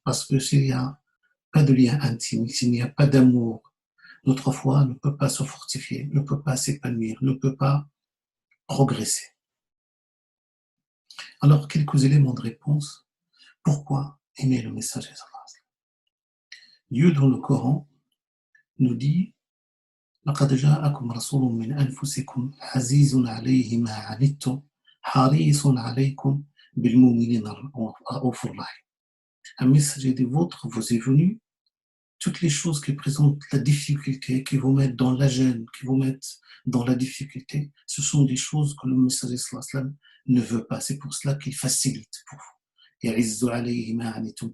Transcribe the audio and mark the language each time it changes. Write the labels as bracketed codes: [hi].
[fr] Parce que s'il n'y a pas de lien intime, s'il n'y a pas d'amour, notre foi ne peut pas se fortifier, ne peut pas s'épanouir, ne peut pas progresser. Alors, quelques éléments de réponse. Pourquoi aimer le messager sallallahu alayhi wa sallam? Dieu dans le Coran nous dit: [ar] لقد جاءكم رسول من أنفسكم عزيز عليه ما عنتم حريص عليكم بالمؤمنين رؤوف رحيم. [fr] Un messager des vôtres vous est venu. Toutes les choses qui présentent la difficulté, qui vous mettent dans la gêne, qui vous mettent dans la difficulté, ce sont des choses que le messager sallallahu alayhi wa sallam ne veut pas. C'est pour cela qu'il facilite pour vous. [ar] يعز عليه ما عنتم.